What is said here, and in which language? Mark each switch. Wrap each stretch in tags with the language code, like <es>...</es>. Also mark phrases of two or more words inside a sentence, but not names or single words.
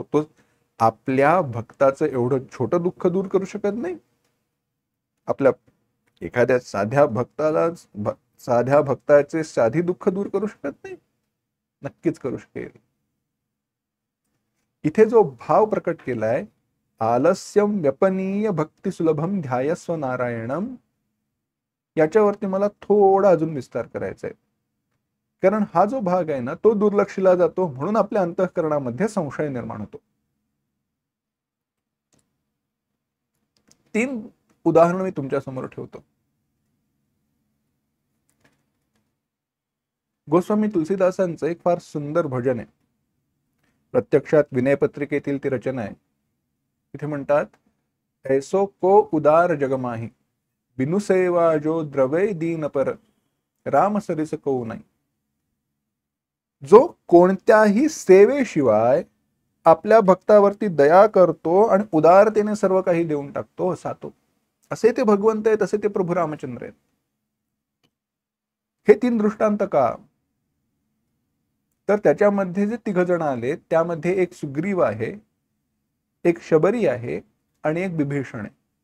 <mr>तो आपल्या भक्ताचं एवढं छोटं दुःख दूर करू शकत नाही. आपल्या एखाद्या साध्या भक्ताचे साधी दुःख दूर करू शकत नाही. नक्कीच करू शकेल. इथे जो भाव प्रकट केलाय,</mr> <sa>आलस्यम व्यपनीय भक्ती सुलभम ध्यायस्व नारायणम,</sa> <mr>याच्यावरती मला थोडा अजून विस्तार करायचा आहे. कारण हा जो भाग आहे ना, तो दुर्लक्षिला जातो, म्हणून आपल्या अंतःकरणामध्ये संशय निर्माण होतो. 3 उदाहरण मी तुमच्या समोर ठेवतो. गोस्वामी तुलसीदासांचं एक फार सुंदर भजन आहे. प्रत्यक्षात विनय पत्रिकेतील ती रचना आहे. इथे म्हणतात,</mr> <bra>ऐसो को उदार जगमाही बिनु सेवा जो द्रवै दीन पर राम सरिस को नाही.</bra> <mr>जो कोणत्याही सेवेशिवाय आपल्या भक्तावरती दया करतो आणि उदारतेने सर्व काही देऊन टाकतो, असा तो. असे ते भगवंत आहेत, असे ते प्रभू रामचंद्र आहेत. हे 3 दृष्टांत का, तर त्याच्यामध्ये जे 3 जण आले, त्यामध्ये एक सुग्रीव आहे, एक शबरी आहे आणि एक विभीषण आहे.</mr>